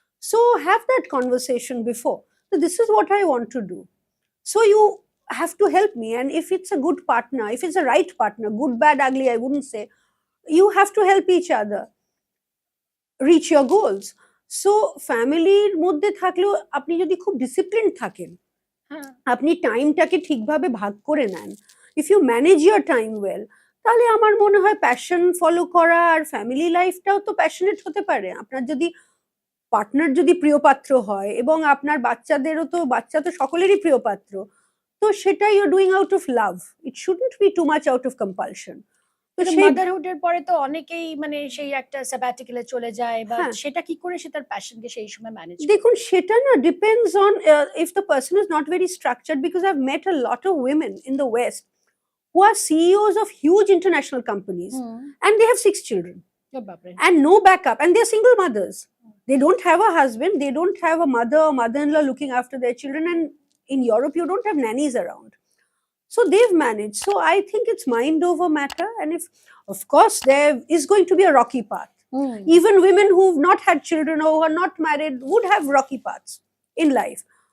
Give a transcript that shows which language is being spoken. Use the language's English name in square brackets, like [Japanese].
[English] So have that conversation before. So this is what I want to do. So you have to help me. And if it's a good partner, if it's a right partner, good, bad, ugly, I wouldn't say, you have to help each other reach your goals. So [Bangla] ফ্যামিলির মধ্যে থাকলেও আপনি যদি খুব discipline থাকেন, আপনি টাইমটাকে ঠিকভাবে ভাগ করে নেন, [English] if you manage your time well, [Bangla] তাহলে আমার মনে হয় প্যাশন ফলো করা আর ফ্যামিলি লাইফটাও তো প্যাশনেট হতে পারে। আপনার যদি পার্টনার যদি প্রিয় পাত্র হয়, এবং আপনার বাচ্চাদেরও তো, বাচ্চা তো সকলেরই প্রিয় পাত্র, তো সেটা [English] You doing out of love, it shouldn't be too much out of compulsion. [Bangla] তো সেই মাদারহুডের পরে তো অনেকেই মানে সেই একটা স্যাবাটিক্যালে চলে যায়, বা হ্যাঁ, সেটা কি করে সে তার প্যাশনকে সেই সময় ম্যানেজ দেখুন সেটা না [English] Depends on if the person is not very structured, because I have met a lot of women in the west who are CEOs of huge international companies, and they have 6 children and no backup, and they're single mothers. They don't have a husband, they don't have a mother or mother-in-law looking after their children, and in Europe you don't have nannies around. So they've managed. So I think it's mind over matter, and if, of course, there is going to be a rocky path. Even women who've not had children or who are not married would have rocky paths in life.